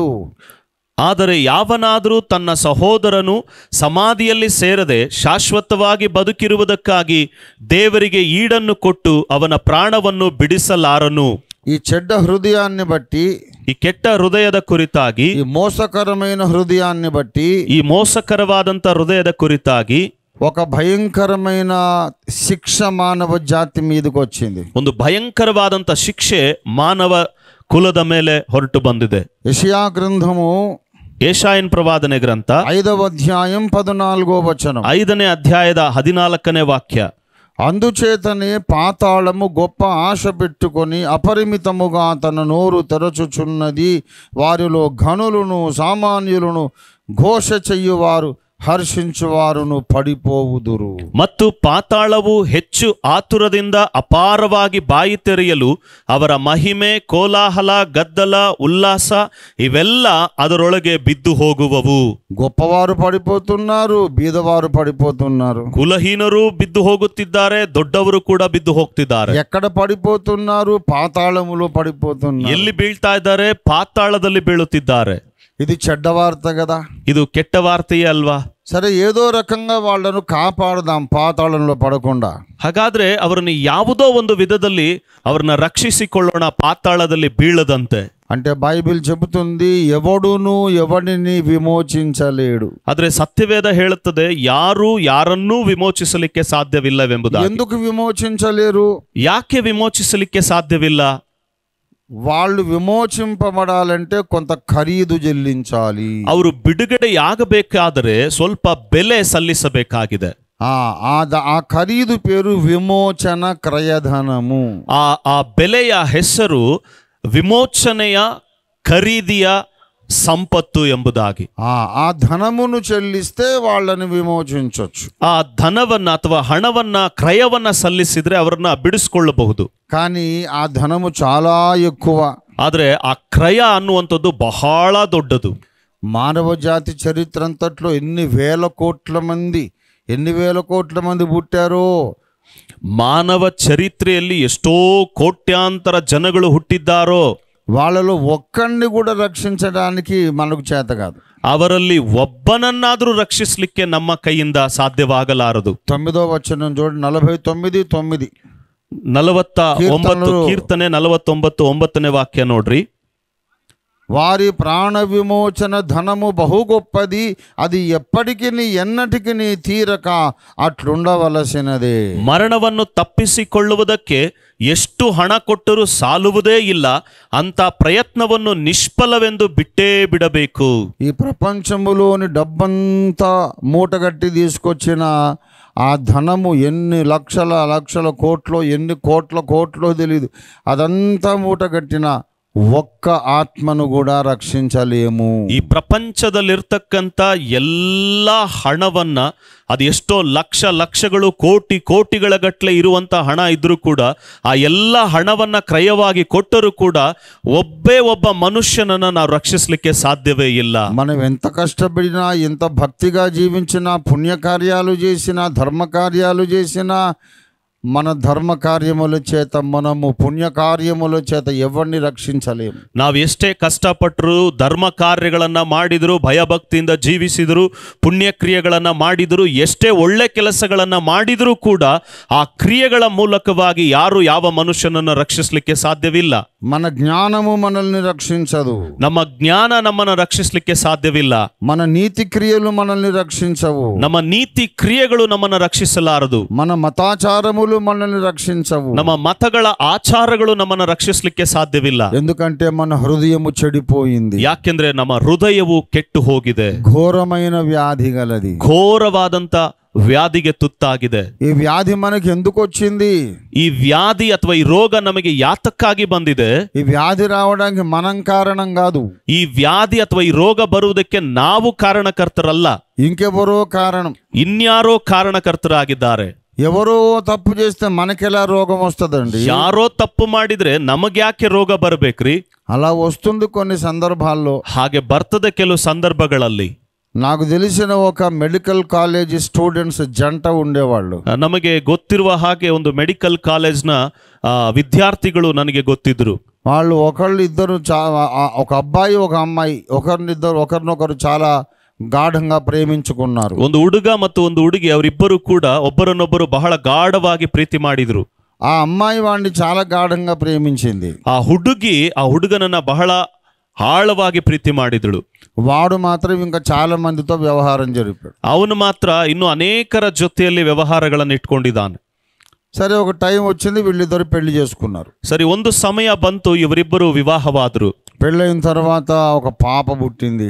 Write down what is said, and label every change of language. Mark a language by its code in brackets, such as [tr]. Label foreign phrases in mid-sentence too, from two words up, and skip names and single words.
[kn] ಆದರೆ ಯಾವನಾದರೂ ತನ್ನ ಸಹೋದರನು ಸಮಾಧಿಯಲ್ಲಿ ಸೇರದೆ ಶಾಶ್ವತವಾಗಿ ಬದುಕಿರುವುದಕ್ಕಾಗಿ ದೇವರಿಗೆ ಈಡನ್ನು ಕೊಟ್ಟು ಅವನ ಪ್ರಾಣವನ್ನು ಬಿಡಿಸಲಾರನು. [te] ఈ చెడ్డ హృదయాన్ని బట్టి, [kn] ಈ ಕೆಟ್ಟ ಹೃದಯದ ಕುರಿತಾಗಿ, [te] ఈ మోసకరమైన హృదయాన్ని బట్టి, [kn] ಈ ಮೋಸಕರವಾದಂಥ ಹೃದಯದ ಕುರಿತಾಗಿ [te] ఒక భయంకరమైన శిక్ష మానవ జాతి మీదకి వచ్చింది. [kn] ಒಂದು ಭಯಂಕರವಾದಂಥ ಶಿಕ್ಷೆ ಮಾನವ ಕುಲದ ಮೇಲೆ ಹೊರಟು ಬಂದಿದೆ. [te] యెషయా గ్రంథము [kn] ಯೆಶಾಯನ ಪ್ರವಾದನೆ ಗ್ರಂಥ [te] 5వ అధ్యాయం 14వ వచనం. [kn] 5ನೇ ಅಧ್ಯಾಯದ 14ನೇ ವಾಕ್ಯ. [te] అందుచేతనే పాతాళము గొప్ప ఆశ పెట్టుకొని అపరిమితముగా తన నోరు తెరచుచున్నది. వారిలో ఘనులను సామాన్యులను ఘోష చెయ్యువారు హర్షించువారును పడిపోవుదురు. [kn] ಮತ್ತು ಪಾತಾಳವು ಹೆಚ್ಚು ಆತುರದಿಂದ ಅಪಾರವಾಗಿ ಬಾಯಿ ತೆರೆಯಲು ಅವರ ಮಹಿಮೆ, ಕೋಲಾಹಲ, ಗದ್ದಲ, ಉಲ್ಲಾಸ ಇವೆಲ್ಲ ಅದರೊಳಗೆ ಬಿದ್ದು ಹೋಗುವವು. [te] గొప్పవారు పడిపోతున్నారు, బీదవారు పడిపోతున్నారు. [kn] ಕುಲಹೀನರು ಬಿದ್ದು ಹೋಗುತ್ತಿದ್ದಾರೆ, ದೊಡ್ಡವರು ಕೂಡ ಬಿದ್ದು ಹೋಗ್ತಿದ್ದಾರೆ. [te] ఎక్కడ పడిపోతున్నారు? పాతాళములో పడిపోతున్నారు. [kn] ಎಲ್ಲಿ ಬೀಳ್ತಾ ಇದ್ದಾರೆ? ಪಾತಾಳದಲ್ಲಿ ಬೀಳುತ್ತಿದ್ದಾರೆ. [te] ఇది చెడ్డ వార్త కదా. [kn] ಇದು ಕೆಟ್ಟ ವಾರ್ತೆಯೇ ಅಲ್ವಾ? [te] సరే, ఏదో రకంగా వాళ్ళను కాపాడదాం పాతాళంలో పడకుండా. [kn] ಹಾಗಾದ್ರೆ ಅವರನ್ನು ಯಾವುದೋ ಒಂದು ವಿಧದಲ್ಲಿ ಅವರನ್ನ ರಕ್ಷಿಸಿಕೊಳ್ಳೋಣ, ಪಾತಾಳದಲ್ಲಿ ಬೀಳದಂತೆ. [te] అంటే బైబిల్ చెబుతుంది, ఎవడును ఎవడిని విమోచించలేడు. [kn] ಆದ್ರೆ ಸತ್ಯವೇದ ಹೇಳುತ್ತದೆ, ಯಾರು ಯಾರನ್ನೂ ವಿಮೋಚಿಸಲಿಕ್ಕೆ ಸಾಧ್ಯವಿಲ್ಲವೆಂಬುದಾಗಿ. [te] ఎందుకు విమోచించలేరు? [kn] ಯಾಕೆ ವಿಮೋಚಿಸಲಿಕ್ಕೆ ಸಾಧ್ಯವಿಲ್ಲ? [te] వాళ్ళు విమోచింపబడాలంటే కొంత ఖరీదు చెల్లించాలి. [kn] ಅವರು ಬಿಡುಗಡೆಯಾಗಬೇಕಾದರೆ ಸ್ವಲ್ಪ ಬೆಲೆ ಸಲ್ಲಿಸಬೇಕಾಗಿದೆ. [te] ఆ ఖరీదు పేరు విమోచన క్రయధనము. [kn] ಆ ಬೆಲೆಯ ಹೆಸರು ವಿಮೋಚನೆಯ ಖರೀದಿಯ ಸಂಪತ್ತು ಎಂಬುದಾಗಿ. [te] ఆ ధనమును చెల్లిస్తే వాళ్ళని విమోచించవచ్చు. [kn] ಆ ಧನವನ್ನ ಅಥವಾ ಹಣವನ್ನ, ಕ್ರಯವನ್ನ ಸಲ್ಲಿಸಿದ್ರೆ ಅವರನ್ನ ಬಿಡಿಸ್ಕೊಳ್ಳಬಹುದು. [te] కానీ ఆ ధనము చాలా ఎక్కువ. [kn] ಆದ್ರೆ ಆ ಕ್ರಯ ಅನ್ನುವಂಥದ್ದು ಬಹಳ ದೊಡ್ಡದು. [te] మానవ జాతి చరిత్ర అంతట్లో ఎన్ని వేల కోట్ల మంది పుట్టారో. [kn] ಮಾನವ ಚರಿತ್ರೆಯಲ್ಲಿ ಎಷ್ಟೋ ಕೋಟ್ಯಾಂತರ ಜನಗಳು ಹುಟ್ಟಿದ್ದಾರೋ. [te] వాళ్ళలో ఒక్కడిని కూడా రక్షించడానికి మనకు చేత కాదు. [kn] ಅವರಲ್ಲಿ ಒಬ್ಬನನ್ನಾದರೂ ರಕ್ಷಿಸಲಿಕ್ಕೆ ನಮ್ಮ ಕೈಯಿಂದ ಸಾಧ್ಯವಾಗಲಾರದು. [te] 9వ వచనం చూడండి, 49:9. [kn] 49 ಕೀರ್ತನೆ 49:9 ವಾಕ್ಯ ನೋಡ್ರಿ. [te] వారి ప్రాణ విమోచన ధనము బహు గొప్పది, అది ఎప్పటికీ ఎన్నటికి తీరక అట్లుండవలసినదే. [kn] ಮರಣವನ್ನು ತಪ್ಪಿಸಿಕೊಳ್ಳುವುದಕ್ಕೆ ಎಷ್ಟು ಹಣ ಕೊಟ್ಟರೂ ಸಾಲುವುದೇ ಇಲ್ಲ. ಅಂತ ಪ್ರಯತ್ನವನ್ನು ನಿಷ್ಫಲವೆಂದು ಬಿಟ್ಟೇ ಬಿಡಬೇಕು. [te] ఈ ప్రపంచములోని డబ్బంతా మూటగట్టి తీసుకొచ్చిన ఆ ధనము ఎన్ని లక్షల కోట్లో, ఎన్ని కోట్లో తెలియదు, అదంతా మూటగట్టిన ఒక్క ఆత్మను కూడ రక్షించలేము. [kn] ಈ ಪ್ರಪಂಚದಲ್ಲಿರ್ತಕ್ಕಂಥ ಎಲ್ಲ ಹಣವನ್ನ, ಅದು ಎಷ್ಟೋ ಲಕ್ಷಗಳು, ಕೋಟಿಗಳ ಗಟ್ಟಲೆ ಇರುವಂತ ಹಣ ಇದ್ರೂ ಕೂಡ, ಆ ಎಲ್ಲ ಹಣವನ್ನ ಕ್ರಯವಾಗಿ ಕೊಟ್ಟರೂ ಕೂಡ ಒಬ್ಬ ಮನುಷ್ಯನನ್ನ ನಾವು ರಕ್ಷಿಸಲಿಕ್ಕೆ ಸಾಧ್ಯವೇ ಇಲ್ಲ. [te] మనం ఎంత కష్టపడినా, ఎంత భక్తిగా జీవించినా, పుణ్యకార్యాలు చేసినా, ధర్మకార్యాలు చేసినా, మన ధర్మ కార్యముల చేత, మనము పుణ్యకార్యముల చేత ఎవరిని రక్షించలేము. [kn] ನಾವು ಎಷ್ಟೇ ಕಷ್ಟಪಟ್ಟರು, ಧರ್ಮ ಕಾರ್ಯಗಳನ್ನ ಮಾಡಿದ್ರು, ಭಯಭಕ್ತಿಯಿಂದ ಜೀವಿಸಿದ್ರು, ಪುಣ್ಯಕ್ರಿಯೆಗಳನ್ನ ಮಾಡಿದ್ರು, ಎಷ್ಟೇ ಒಳ್ಳೆ ಕೆಲಸಗಳನ್ನ ಮಾಡಿದ್ರೂ ಕೂಡ ಆ ಕ್ರಿಯೆಗಳ ಮೂಲಕವಾಗಿ ಯಾರು ಯಾವ ಮನುಷ್ಯನನ್ನು ರಕ್ಷಿಸಲಿಕ್ಕೆ ಸಾಧ್ಯವಿಲ್ಲ. [te] మన జ్ఞానము మనల్ని రక్షించదు. [kn] ನಮ್ಮ ಜ್ಞಾನ ನಮ್ಮನ್ನು ರಕ್ಷಿಸಲಿಕ್ಕೆ ಸಾಧ್ಯವಿಲ್ಲ. [te] మన నీతి క్రియలు మనల్ని రక్షించవు. [kn] ನಮ್ಮ ನೀತಿ ಕ್ರಿಯೆಗಳು ನಮ್ಮನ್ನು ರಕ್ಷಿಸಲಾರದು. [te] మన మతాచారములు మనల్ని రక్షించవు. [kn] ನಮ್ಮ ಮತಗಳ ಆಚಾರಗಳು ನಮ್ಮನ್ನು ರಕ್ಷಿಸಲಿಕ್ಕೆ ಸಾಧ್ಯವಿಲ್ಲ. [te] ఎందుకంటే మన హృదయము చెడిపోయింది. [kn] ಯಾಕೆಂದ್ರೆ ನಮ್ಮ ಹೃದಯವು ಕೆಟ್ಟು ಹೋಗಿದೆ. [te] ఘోరమైన వ్యాధి గలది. [kn] ಘೋರವಾದಂತ ವ್ಯಾಧಿಗೆ ತುತ್ತಾಗಿದೆ. [te] ఈ వ్యాధి మనకి ఎందుకు వచ్చింది? [kn] ಈ ವ್ಯಾಧಿ ಅಥವಾ ಈ ರೋಗ ನಮಗೆ ಯಾತಕ್ಕಾಗಿ ಬಂದಿದೆ? [te] ఈ వ్యాధి రావడానికి మనం కారణం కాదు. [kn] ಈ ವ್ಯಾಧಿ ಅಥವಾ ಈ ರೋಗ ಬರುವುದಕ್ಕೆ ನಾವು ಕಾರಣಕರ್ತರಲ್ಲ. [te] ఇంకెవరో కారణం. [kn] ಇನ್ಯಾರೋ ಕಾರಣಕರ್ತರಾಗಿದ್ದಾರೆ. [te] ఎవరో తప్పు చేస్తే మనకెలా రోగం వస్తుందండి? [kn] ಯಾರೋ ತಪ್ಪು ಮಾಡಿದ್ರೆ ನಮಗ್ಯಾಕೆ ರೋಗ ಬರಬೇಕ್ರಿ? [te] అలా వస్తుంది కొన్ని సందర్భాల్లో. [kn] ಹಾಗೆ ಬರ್ತದೆ ಕೆಲವು ಸಂದರ್ಭಗಳಲ್ಲಿ. [te] నాకు తెలిసిన ఒక [en] medical college students [te] జంట ఉండేవాళ్ళు. [kn] ನಮಗೆ ಗೊತ್ತಿರುವ ಹಾಗೆ ಒಂದು [en] medical college's [kn] ವಿದ್ಯಾರ್ಥಿಗಳು ನನಗೆ ಗೊತ್ತಿದ್ರು. [te] వాళ్ళు ఇద్దరు ఒక అబ్బాయి ఒక అమ్మాయి ఒకరినొకరు చాలా గాఢంగా ప్రేమించుకొన్నారు. [kn] ಒಂದು ಹುಡುಗ ಮತ್ತು ಒಂದು ಹುಡುಗಿ, ಅವರಿಬ್ಬರು ಕೂಡ ಒಬ್ಬರನ್ನೊಬ್ಬರು ಬಹಳ ಗಾಢವಾಗಿ ಪ್ರೀತಿ ಮಾಡಿದ್ರು. [te] ఆ అమ్మాయి వాడిని చాలా ಗಾಢంగా ప్రేమించింది. [kn] ಆ ಹುಡುಗಿ ಆ ಹುಡುಗನನ್ನ ಬಹಳ ಆಳವಾಗಿ ಪ್ರೀತಿ ಮಾಡಿದಳು. [te] వాడు మాత్రం ఇంకా చాలా మందితో వ్యవహారం జరిపాడు. [kn] ಅವನು ಮಾತ್ರ ಇನ್ನು ಅನೇಕರ ಜೊತೆಯಲ್ಲಿ ವ್ಯವಹಾರಗಳನ್ನು ಇಟ್ಕೊಂಡಿದ್ದಾನೆ. [te] సరే, ఒక టైం వచ్చింది, వీళ్ళిద్దరు పెళ్లి చేసుకున్నారు. [kn] ಸರಿ, ಒಂದು ಸಮಯ ಬಂತು, ಇವರಿಬ್ಬರು ವಿವಾಹವಾದರು. [te] పెళ్ళైన తర్వాత ఒక పాప పుట్టింది.